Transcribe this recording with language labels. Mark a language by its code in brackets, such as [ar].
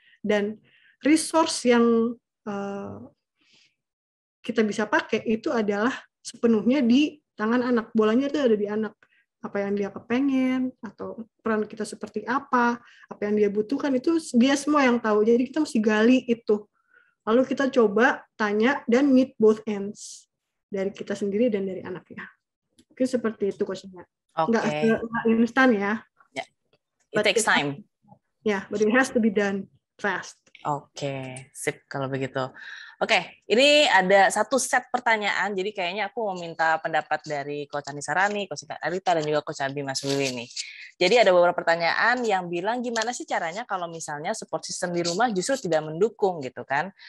[id] Dan resource yang kita bisa pakai itu adalah sepenuhnya di tangan anak. Bolanya itu ada di anak. Apa yang dia kepengen, atau peran kita seperti apa yang dia butuhkan, itu dia semua yang tahu. Jadi kita mesti gali itu. Lalu kita coba tanya dan [en] meet both ends. [id] Dari kita sendiri dan dari anaknya. Mungkin seperti itu Coach-nya. Nggak instan ya. [en] Yeah. It takes time. Ya, but it has to be done fast. [id] Oke, sip kalau begitu. Oke, ini ada satu set pertanyaan, jadi kayaknya aku mau minta pendapat dari Coach Anissa Rani, Coach Arita, dan juga Coach Abi Mas Willy nih. Jadi ada beberapa pertanyaan yang bilang gimana sih caranya kalau misalnya support system di rumah justru tidak mendukung gitu kan.